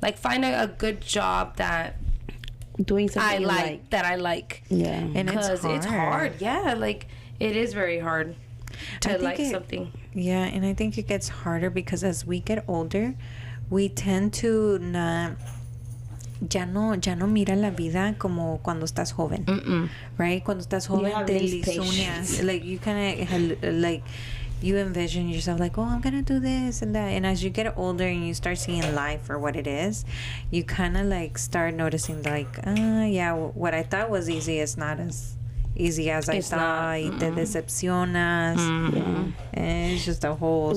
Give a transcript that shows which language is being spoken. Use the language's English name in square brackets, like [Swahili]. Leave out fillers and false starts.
[English] Like, find a good job that doing something I like. That I like. Yeah. And Because it's hard. Yeah, like, it is very hard to like something. Yeah, and I think it gets harder because as we get older, we tend to not... [Spanish] Ya no mira la vida como cuando estás joven. Right? Cuando estás joven te ilusionas. [English] Like, you kind of, like, you envision yourself like, oh, I'm gonna do this and that. And as you get older and you start seeing life for what it is, you kind of like start noticing like, yeah, what I thought was easy is not as easy as I thought. [Spanish] Y te decepcionas. [English] And it's just a whole...